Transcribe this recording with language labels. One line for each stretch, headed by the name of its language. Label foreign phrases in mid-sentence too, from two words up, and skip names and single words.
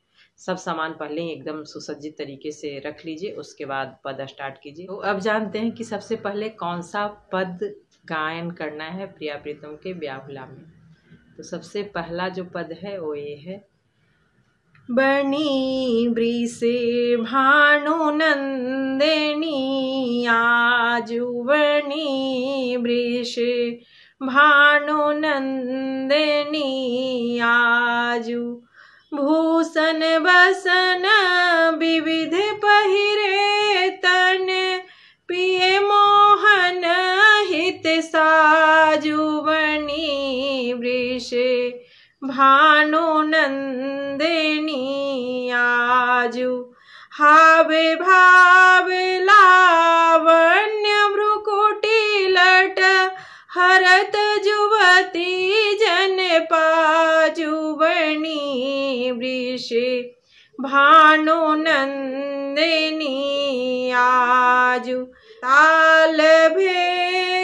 Hindi: सब सामान पहले ही एकदम सुसज्जित तरीके से रख लीजिए, उसके बाद पद स्टार्ट कीजिए। तो अब जानते हैं कि सबसे पहले कौन सा पद गायन करना है प्रिया प्रीतम के ब्याहुला में। तो सबसे पहला जो पद है वो ये है।
Braj: बनी वृषे भानुनंदिनी आजु, बनी वृषे भानुनंदिनी आजु। भूषण बसन विविध पहिरे तन, पिए मोहन हित साजु। बनी वृषे भानुनंदिनी आजु। हावे भावे लावण्य भ्रुकुटी लट, हरत जुवती जन पाजु। बनी वृषे भानुनंदिनी आजु।
Hindi: ताल भेद